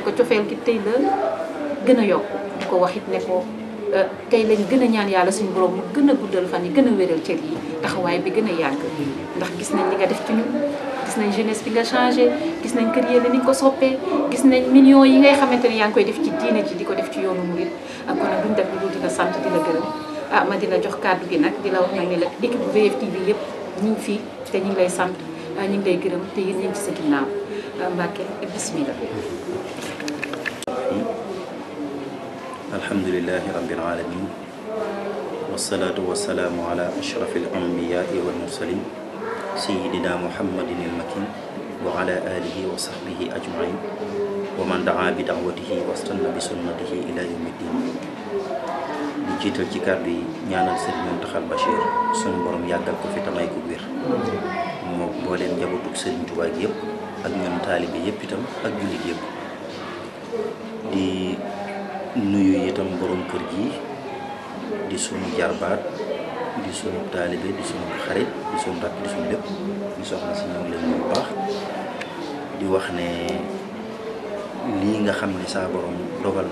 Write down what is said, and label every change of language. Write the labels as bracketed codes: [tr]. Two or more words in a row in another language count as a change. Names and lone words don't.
[wo] ko cofeel gi tey la gën a yokk di ko wax it ne ko tey lañ gën a ñaan yàlla suñu borom mu gën a guddal fan yi gën a wéral cër yi taxawaay bi gën a yàgg ndax gis nañ li nga def ci ñun gis nañ jeunesse bi nga changé gis nañ kër Yelli ni nga ko soppee gis nañ millions yi ngay xamante ne yaa ngi koy def ci diine ji di ko def ci yoonu murid ak kon nag duñ def lu dul di la sant di la gërëm ma di la jox kàddu gi nag di la wax nag ne la équipe bu VFtv yëpp ñu ngi fii te ñu ngi lay sant ñu ngi lay gërëm te yéen ñu ngi ci sa ginnaaw Mbàkke bismillah. [ar] الحمد لله رب العالمين والصلاة والسلام على أشرف الأنبياء والمرسلين سيدنا محمد المكين و على آله وصحبه أجمعين ومن دعا بدعوته واستن بسنته إلى يوم الدين [wo] di jiital ci kàddu yi ñaanal Serigne Mountakha Bachir sunu borom yàggal ko fi tamay ko wér moo booleen njabootug Serigne Touba gi yëpp ak ñoom taalibe yëpp itam ak jullit yëpp di nuyu itam borom kër gi di sunu jarbaat di sunu taalibe di sunu xarit di sunu rakk di sunu lépp di soxna si ñoom lañ bu baax di wax ne lii nga xam ne saa borom dogal na